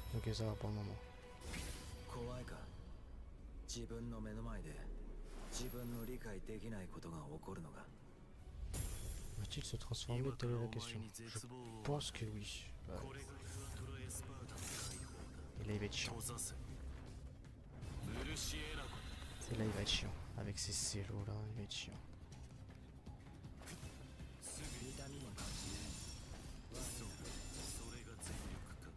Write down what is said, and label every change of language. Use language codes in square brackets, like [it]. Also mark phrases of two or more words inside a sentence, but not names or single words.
[fr] Ok, ça va pour le moment. [ja] 怖いか。自分の目の前で自分の理解できないことが起こるのが。 [fr] Va-t-il se transformer? Telle est la question. Je pense que oui. Ouais. [ja] これがクアトロエスパータの解放だ。 [fr] Et là il va être chiant. [ja] 閉ざせ。ムルシエラコ。 [fr] Et là il va être chiant. Avec ces cellos là, il va être chiant. [ja] すぐ痛みも感じね。そう。それが全力か。